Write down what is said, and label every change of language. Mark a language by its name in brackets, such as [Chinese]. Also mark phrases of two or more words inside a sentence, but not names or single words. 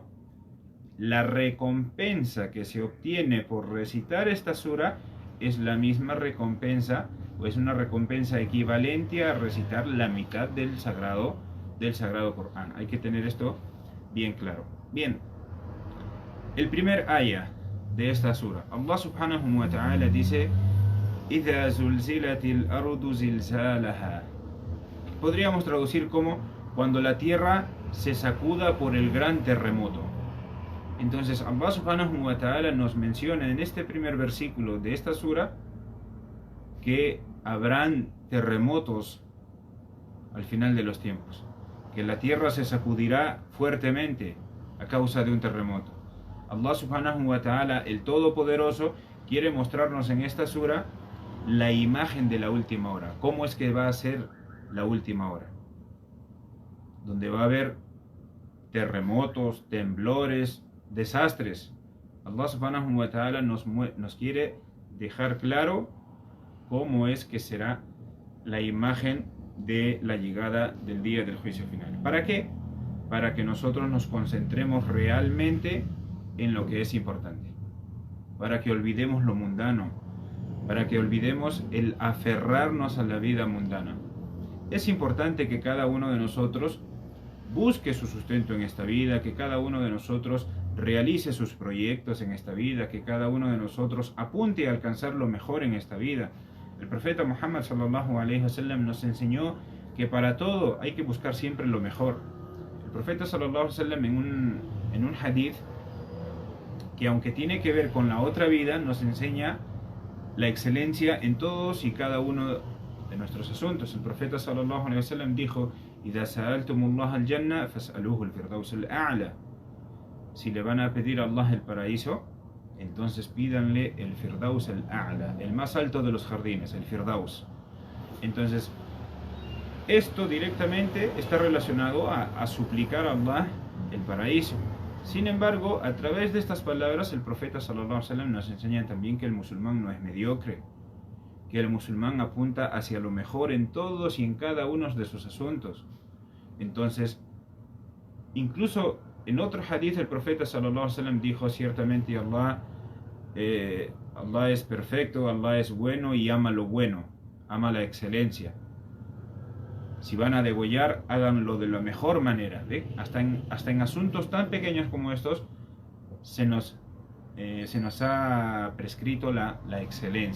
[Spanish] La recompensa que se obtiene por recitar esta sura es la misma recompensa, o es una recompensa equivalente a recitar la mitad del Sagrado Corán. Hay que tener esto bien claro. Bien. El primer ayah de esta sura, [Arabic] الله سبحانه وتعالى [Spanish] dice: [Arabic] إِذَا زُلْزِلَتِ الْأَرْضُ زِلْزَالَهَا. [Spanish] Podríamos traducir como cuando la tierra se sacuda por el gran terremoto. Entonces [Arabic] الله سبحانه وتعالى [Spanish] nos menciona en este primer versículo de esta sura que habrán terremotos al final de los tiempos, que la tierra se sacudirá fuertemente a causa de un terremoto. [Arabic] الله سبحانه وتعالى, [Spanish] el Todopoderoso, quiere mostrarnos en esta sura la imagen de la última hora. ¿Cómo es que va a ser la última hora? Donde va a haber terremotos, temblores, desastres. [Arabic] الله سبحانه وتعالى [Spanish] nos quiere dejar claro cómo es que será la imagen de la llegada del día del juicio final. ¿Para qué? Para que nosotros nos concentremos realmente en lo que es importante, para que olvidemos lo mundano, para que olvidemos el aferrarnos a la vida mundana. Es importante que cada uno de nosotros busque su sustento en esta vida, que cada uno de nosotros realice sus proyectos en esta vida, que cada uno de nosotros apunte a alcanzar lo mejor en esta vida. El profeta Muhammad [Arabic] صلى الله عليه وسلم [Spanish] nos enseñó que para todo hay que buscar siempre lo mejor. El profeta [Arabic] صلى الله عليه وسلم [Spanish] en un hadith que, aunque tiene que ver con la otra vida, nos enseña la excelencia en todos y cada uno de nuestros asuntos. El profeta sallallahu alayhi wa sallam dijo: [Arabic] إِذَا سَأَلْتُمُ اللَّهَ الْجَنَّةَ فَاسْأَلُوهُ الْفِرْدَوْسَ الْأَعْلَى. [Spanish] Si le van a pedir a Allah el paraíso, entonces pídanle el [Arabic] الفردوس الأعلى, [Spanish] el más alto de los jardines, el Firdaus. Entonces, esto directamente está relacionado a suplicar a Allah el paraíso. Sin embargo, a través de estas palabras, el profeta [Arabic] صلى الله عليه وسلم [Spanish] nos enseña también que el musulmán no es mediocre, que el musulmán apunta hacia lo mejor en todos y en cada uno de sus asuntos. Entonces, incluso En otro hadith el profeta [Arabic] صلى الله عليه وسلم [Spanish] dijo: ciertamente Allah es perfecto, Allah es bueno y ama lo bueno, ama la excelencia. Si van a degollar, háganlo de la mejor manera, ¿ve? Hasta en asuntos tan pequeños como estos se nos ha prescrito la excelencia.